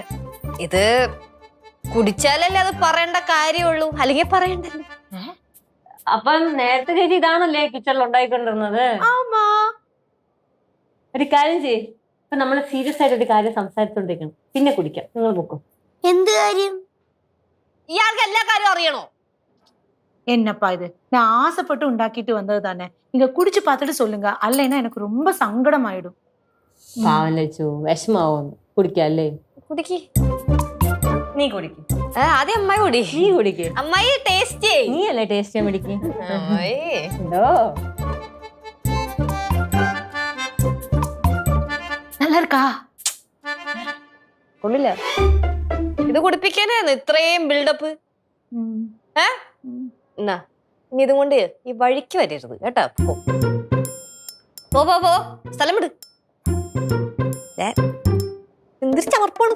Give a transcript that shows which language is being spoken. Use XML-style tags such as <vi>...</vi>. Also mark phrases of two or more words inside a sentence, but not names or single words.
<ml>ഇത് കുടിച്ചാലല്ലേ അത് പറയേണ്ട കാര്യമുള്ളൂ, അല്ലെങ്കിൽ പറയണ്ടല്ലോ. അപ്പം നേരത്തെ ചേച്ചി ഇതാണല്ലേ കിച്ചണിൽ ഉണ്ടായിക്കൊണ്ടിരുന്നത്?</ml> <ta>ആമാ.</ta> <ml>ഒരു കാര്യം ചെയ്യ്, ഇപ്പൊ നമ്മള് സീരിയസ് ആയിട്ട് ഒരു കാര്യം സംസാരിച്ചോണ്ടിരിക്കണം, പിന്നെ കുടിക്കാം. നിങ്ങൾ നോക്കും. എന്ത് കാര്യം? ഇയാൾക്ക് എല്ലാ കാര്യവും അറിയണോ?</ml> <ta>என்னப்பா இது, நான் ஆசைப்பட்டு உண்டாக்கிட்டு வந்தது தானே. நீங்க குடிச்சு பார்த்துட்டு சொல்லுங்க, அல்லைன்னா எனக்கு ரொம்ப சங்கடம் ஆயிடும்.</ta> <ml>പാവം ലച്ചു, വിഷമാവോന്ന്. കുടിക്കല്ലേ? കുടിക്ക്. നീ കുടിക്ക്. ആദ്യം അമ്മായി കുടി. നീ കുടിക്ക്. അമ്മായി ടേസ്റ്റ്. നീ അല്ലേ ടേസ്റ്റ് ചെയ്യാൻ പിടിക്ക്. എന്തോ</ml> <ta>நல்லா இருக்கா?</ta> <ml>കൊള്ളില്ല. ഇത് കുടിപ്പിക്കാനായിരുന്നു ഇത്രയും ബിൽഡപ്പ്. എന്നാ ഇനി ഇതും കൊണ്ട് ഈ വഴിക്ക് വരരുത് കേട്ടോ. പോ പോ പോ, സ്ഥലം വിട്. എന്തൊരു ചമർപ്പാണ്.</ml>